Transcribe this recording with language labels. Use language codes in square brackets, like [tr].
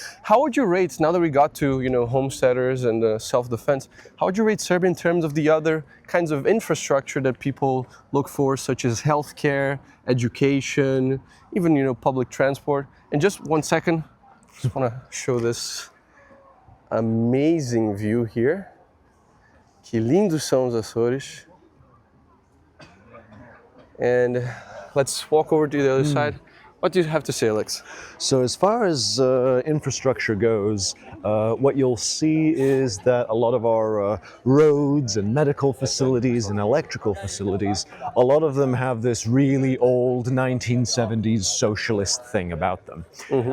[en] How would you rate, now that we got to homesteaders and self-defense, how would you rate Serbia in terms of the other kinds of infrastructure that people look for, such as healthcare, education, even public transport? And just 1 second, just want to show this amazing view here. [pt] Que lindos são os Açores. [en] And let's walk over to the other side. What do you have to say, Alex? So as far as infrastructure goes, what you'll see is that a lot of our roads and medical facilities and electrical facilities, a lot of them have this really old 1970s socialist thing about them. Mm-hmm.